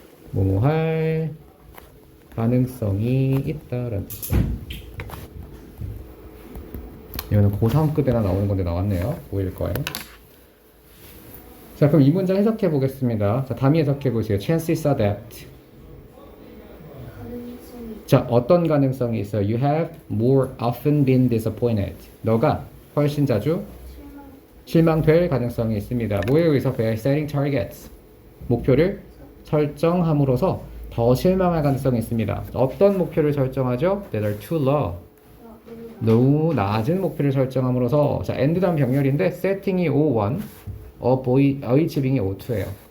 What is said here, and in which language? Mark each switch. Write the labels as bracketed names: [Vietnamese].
[Korean] 뭐뭐 할 가능성이 있다라는 뜻이에요. 이거는 고3급에나 나오는 건데 나왔네요. 보일 거예요. 자, 그럼 이 문장 해석해 보겠습니다. 자, 담이 해석해 보세요. [English] Chances are that. [Korean] 자, 어떤 가능성이 있어요? [English] You have more often been disappointed. [Korean] 너가 훨씬 자주 실망될 가능성이 있습니다. 뭐에 의해서? [English] By setting targets. [Korean] 목표를 설정함으로써 더 실망할 가능성이 있습니다. 어떤 목표를 설정하죠? [English] That are too low. [Korean] 너무 낮은 목표를 설정함으로써 자, and 다음 병렬인데 setting이 O1, achieving이 O2예요.